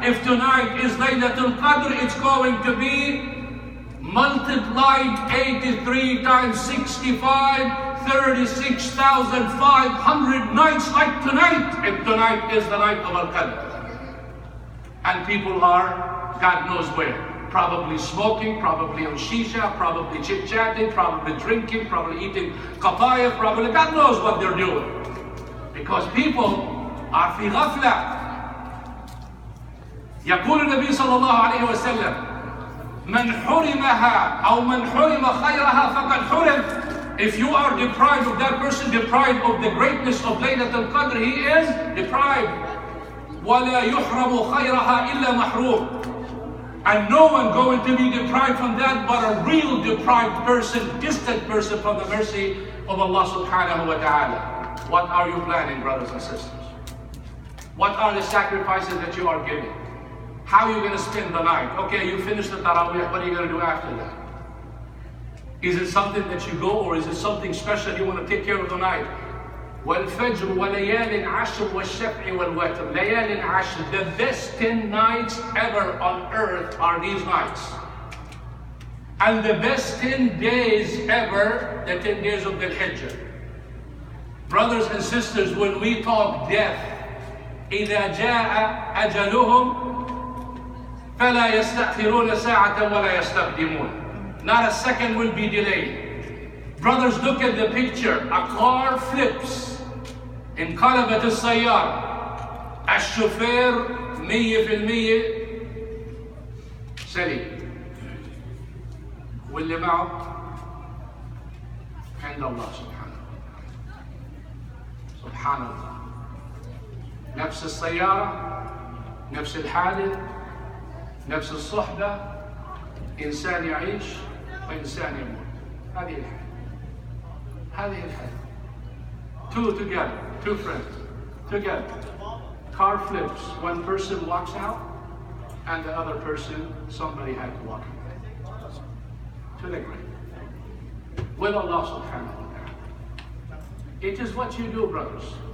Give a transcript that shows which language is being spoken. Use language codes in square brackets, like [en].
[en] If tonight is Laylatul Qadr, it's going to be multiplied 83 times 65, 36,500 nights like tonight, if tonight is the night of Al-Qadr. And people are, God knows where. Probably smoking, probably on shisha, probably chit-chatting, probably drinking, probably eating papaya, probably God knows what they're doing. Because people are fi ghafla. [ar] يقول النبي صلى الله عليه وسلم من حرمها أو من حرم خيرها فقد حرم. [en] If you are deprived of that person, deprived of the greatness of Laylatul Qadr, he is deprived. [ar] ولا يحرم خيرها إلا محروم. [en] And no one going to be deprived from that but a real deprived person, distant person from the mercy of Allah Subhanah wa ta'ala. What are you planning, brothers and sisters? What are the sacrifices that you are giving? How are you going to spend the night? Okay, you finish the Taraweeh, what are you going to do after that? Is it something that you go, or is it something special you want to take care of the night? [ar] وَالْفَجْرُ وَلَيَالٍ عَشْرٍ وَالشَّفْعِ وَالْوَتْرِ. لَيَالٍ عَشْرٍ. [en] The best 10 nights ever on earth are these nights. And the best 10 days ever, the 10 days of the Hijjah. Brothers and sisters, when we talk death, [ar] إِذَا جَاءَ أَجَلُهُمْ فَلَا يَسْتَأْخِرُونَ سَاعَةً وَلَا يَسْتَقْدِمُونَ. [en] Not a second will be delayed. Brothers, look at the picture. A car flips. [ar] انقلبت السيارة. الشوفير 100% سليم. واللي معه عند الله سبحانه. سبحان الله. نفس السيارة، نفس الحادث، نفس الصحبة، إنسان يعيش وإنسان يموت. هذه الحياة. هذه الحياة. [en] Two together, two friends, together. Car flips, one person walks out, and the other person, somebody had to walk to the grave. With Allah Subhanah wa ta'ala. It is what you do, brothers.